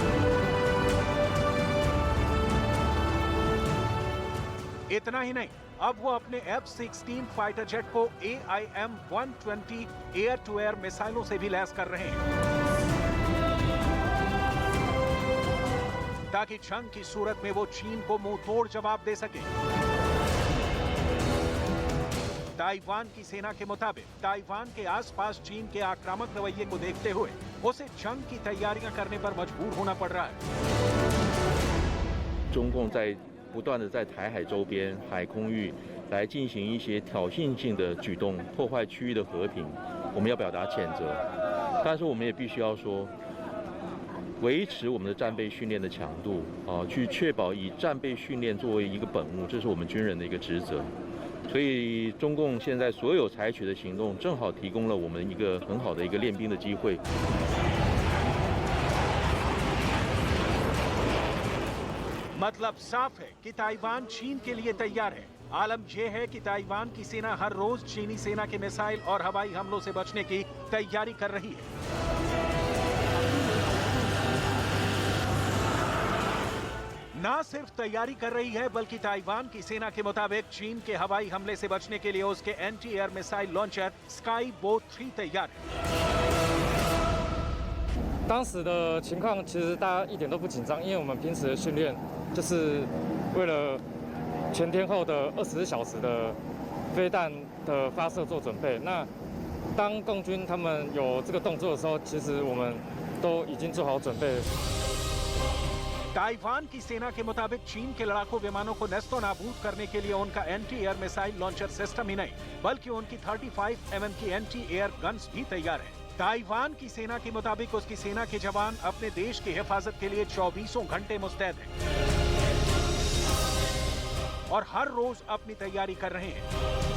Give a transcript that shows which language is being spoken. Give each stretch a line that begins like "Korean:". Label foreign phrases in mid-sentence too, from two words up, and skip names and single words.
Hindi: इतना ही नहीं, अब वो अपने F-16
English: fighter jet
Hindi: को AIM-120
English: air to air
Hindi: मिसाइलों से भी लैस कर रहे हैं ताकि जंग की सूरत में वो चीन को मुंह तोड़ जवाब दे सके। ताइवान की सेना के मुताबिक ताइवान के आसपास चीन के आक्रामक रवैये को देखते हुए उसे जंग की तैयारियां करने पर मजबूर होना पड़ रहा है।
Chinese: 中共在不断的在台海周边海空域来进行一些挑衅性的举动，破坏区域的和平，我们要表达谴责。但是我们也必须要说，维持我们的战备训练的强度去确保以战备训练作为一个本务，这是我们军人的一个职责。所以中共现在所有采取的行动，正好提供了我们一个很好的一个练兵的机会。
Hindi: मतलब साफ है कि ताइवान चीन के लिए तैयार है। आलम यह है कि ताइवान की सेना हर रोज चीनी सेना के मिसाइल और हवाई हमलों से बचने की तैयारी कर रही है। ना सिर्फ तैयारी कर रही है बल्कि ताइवान की सेना के मुताबिक चीन के हवाई हमले से बचने के लिए उसके
English: anti air missile launcher
Hindi: स्काईबो 3 तैयार है।
Chinese: 当时的情况其实大家一点都不紧张，因为我们平时的训练就是为了全天候的24小时的飞弹的发射做准备。那当共军他们有这个动作的时候，其实我们都已经做好准备了。
Hindi: ताइवान की सेना के मुताबिक चीन के लड़ाकू विमानों को नेस्तो नाबूद करने के लिए उनका
English: anti air missile launcher system
Hindi: ही नहीं बल्कि उनकी 35 mm की
English: anti air guns
Hindi: भी तैयार है। ताइवान की सेना के मुताबिक उसकी सेना के जवान अपने देश की हिफाजत के लिए 24 घंटे मुस्तैद हैं और हर रोज अपनी तैयारी कर रहे हैं।